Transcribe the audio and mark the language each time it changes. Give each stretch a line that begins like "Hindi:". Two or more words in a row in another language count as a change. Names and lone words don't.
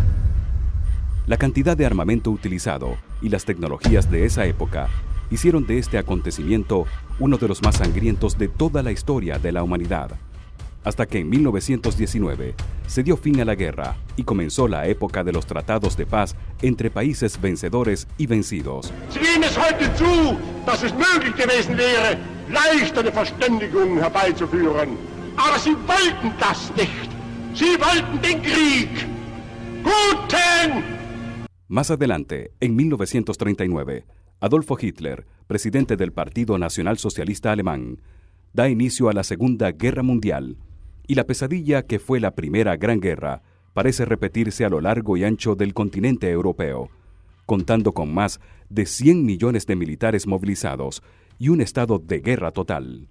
Spanish: La cantidad de armamento utilizado y las tecnologías de esa época hicieron de este acontecimiento uno de los más sangrientos de toda la historia de la humanidad. Hasta que en 1919 se dio fin a la guerra y comenzó la época de los tratados de paz entre países vencedores y vencidos.
German: Sie geben es heute zu, dass es möglich gewesen wäre, leicht eine Verständigung herbeizuführen. Aber sie wollten das nicht. Sie wollten den Krieg. Guten!
Spanish: Más adelante, en 1939, Adolfo Hitler, presidente del Partido Nacional Socialista Alemán, da inicio a la Segunda Guerra Mundial, y la pesadilla que fue la Primera Gran Guerra parece repetirse a lo largo y ancho del continente europeo, contando con más de 100 millones de militares movilizados y un estado de guerra total.